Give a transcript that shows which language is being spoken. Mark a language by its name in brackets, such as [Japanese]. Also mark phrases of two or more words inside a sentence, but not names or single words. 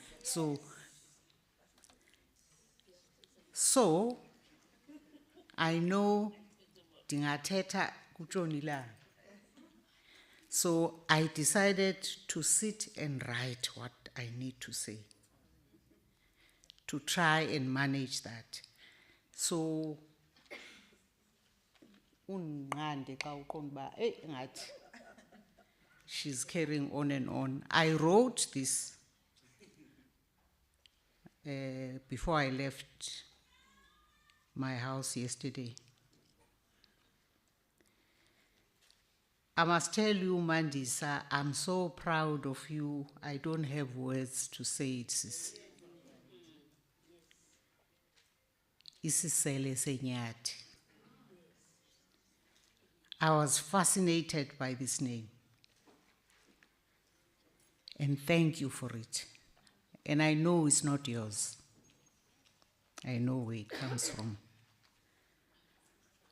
[English] So I know [Xhosa] dingathetha kutshonilanga. [English] So I decided to sit and write what I need to say, to try and manage that. [Xhosa] So unqande xa uqonda ba ngathi [English] she's carrying on and on. I wrote this before I left my house yesterday. I must tell you, Mandisa, I'm so proud of you. I don't have words to say it, sis. Isisele Senyathi. I was fascinated by this name. And thank you for it. And I know it's not yours. I know where it comes from.